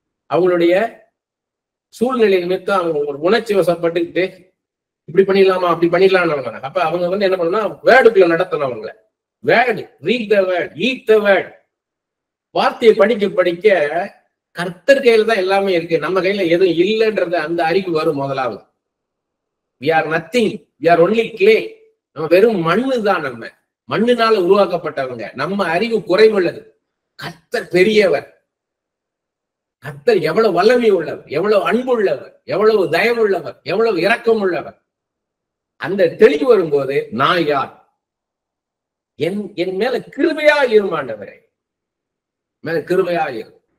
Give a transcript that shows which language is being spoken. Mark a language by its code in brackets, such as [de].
[ta] அவங்களுடைய சூழ்நிலை நிமித்தம் அவங்க உணர்ச்சி வசப்பட்டுக்கிட்டு இப்படி பண்ணிடலாமா அப்படி பண்ணிடலாம். அப்ப அவங்க என்ன பண்ணணும்னா வேர்டுக்குள்ள நடத்தணும். அவங்கள word, [en] Read the word, eat the word. [ta] வார்த்தையை படிக்க படிக்க கர்த்தர் கையில தான் எல்லாமே இருக்கு, நம்ம கையில எதுவும் இல்லைன்றது அந்த அறிவு வரும். [en] முதலாவது we are nothing, we are only clay. [ta] நம்ம வெறும் மண்ணு தான். நம்ம மண்ணினால உருவாக்கப்பட்டவங்க. நம்ம அறிவு குறைவுள்ளது. கர்த்தர் பெரியவர். கர்த்தர் எவ்வளவு வல்லமை உள்ளவர், எவ்வளவு அன்பு உள்ளவர், எவ்வளவு தயவுள்ளவர், எவ்வளவு இரக்கம் உள்ளவர். அந்த தெளிவு வரும்போது நான் யார், என் மேல கிருபையா இருமாண்டவரே, மேல கிருபையா இரு.